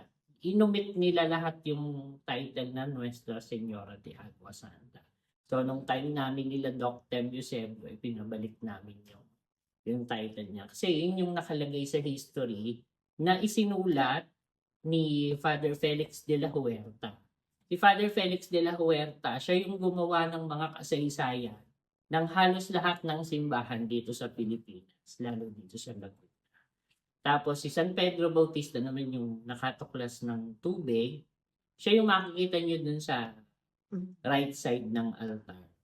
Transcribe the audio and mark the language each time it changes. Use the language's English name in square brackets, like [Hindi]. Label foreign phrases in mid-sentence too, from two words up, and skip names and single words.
[Filipino] Inumit nila lahat yung title na Nuestra Señora de Agua Santa. So, nung time namin nila Doc Tem Eusebio, pinabalik namin yung title niya. Kasi yun yung nakalagay sa history na isinulat ni Father Felix de la Huerta. Si Father Felix de la Huerta, siya yung gumawa ng mga kasaysayan ng halos lahat ng simbahan dito sa Pilipinas, lalo dito sa Laguna. Tapos si San Pedro Bautista naman yung nakatuklas ng tubig. Siya yung makikita nyo dun sa right side ng altar.